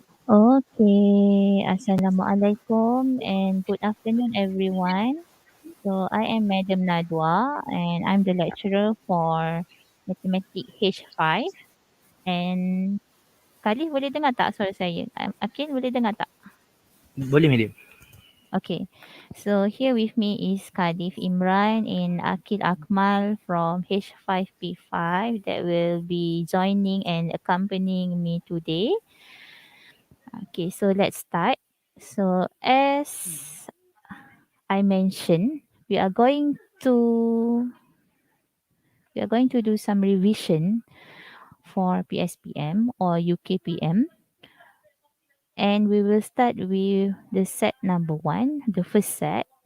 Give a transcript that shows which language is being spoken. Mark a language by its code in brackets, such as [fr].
[en] Okay, Assalamualaikum and good afternoon, everyone. So, I am Madam Nadwa and I'm the lecturer for Mathematics H5. [ms] And Khalif boleh dengar tak suara saya? Akin boleh dengar tak? Boleh, Madam. [en] Okay, so here with me is Khalif Imran and Akil Akmal from H5P5 that will be joining and accompanying me today. Okay, so let's start. So, as I mentioned, to we are going to do some revision for PSPM or UKPM, and we will start with the set number 1, the first set.